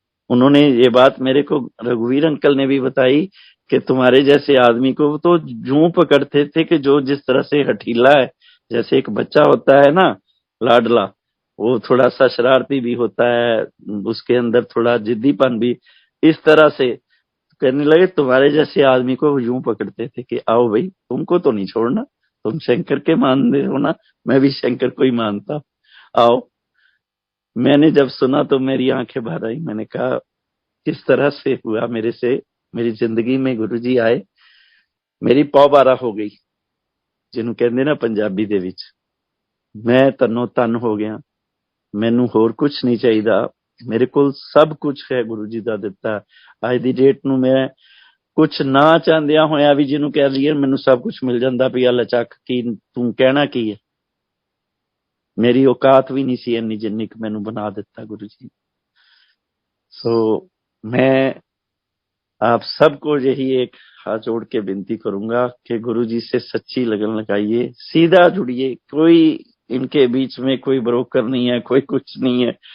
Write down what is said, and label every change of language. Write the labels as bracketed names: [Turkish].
[Hindi] उन्होंने ये बात मेरे को रघुवीर अंकल ने भी बताई कि तुम्हारे जैसे आदमी को तो यूं पकड़ते थे कि जो जिस तरह से हठीला है, जैसे एक बच्चा होता है ना लाडला, वो थोड़ा सा शरारती भी होता है, उसके अंदर थोड़ा जिद्दीपन भी, इस तरह से कहने लगे तुम्हारे जैसे आदमी को यूं पकड़ते थे कि आओ भाई तुमको तो नहीं छोड़ना, तुम शंकर के मान रहे हो ना, मैं भी शंकर को ही मानता, आओ। मैंने जब सुना तो मेरी आंखें भर आई। मैंने कहा किस तरह से हुआ मेरे से, मेरी जिंदगी में गुरुजी आए, मेरी पौ बारा हो गई, [Punjabi] ਜਿਹਨੂੰ ਕਹਿੰਦੇ ਨਾ ਪੰਜਾਬੀ ਦੇ ਵਿੱਚ। ਮੈਂ ਤਨੋ ਤਨ ਹੋ ਗਿਆ, ਮੈਨੂੰ ਹੋਰ ਕੁਝ ਨਹੀਂ ਚਾਹੀਦਾ, ਮੇਰੇ ਕੋਲ ਸਭ ਕੁਝ ਹੈ ਗੁਰੂ ਜੀ ਦਾ ਦਿੱਤਾ। ਅੱਜ ਦੀ ਡੇਟ ਨੂੰ ਮੈਂ ਕੁਝ ਨਾ ਚਾਹੁੰਦਿਆਂ ਹੋਇਆ ਵੀ ਜਿਹਨੂੰ ਕਹਿ ਲਈਏ ਮੈਨੂੰ ਸਭ ਕੁਝ ਮਿਲ ਜਾਂਦਾ ਵੀ ਅੱਲਾ ਚੱਕ ਕੀ ਤੂੰ ਕਹਿਣਾ ਕੀ ਹੈ। मेरी औकात भी नहीं सी इन्नी जिन्नी कि मैनू बना दिता गुरु जी। [Hindi] सो मैं आप सबको यही एक हाथ जोड़ के विनती करूंगा कि गुरु जी से सच्ची लगन लगाइए, सीधा जुड़िए, कोई इनके बीच में कोई ब्रोकर नहीं है, कोई कुछ नहीं है।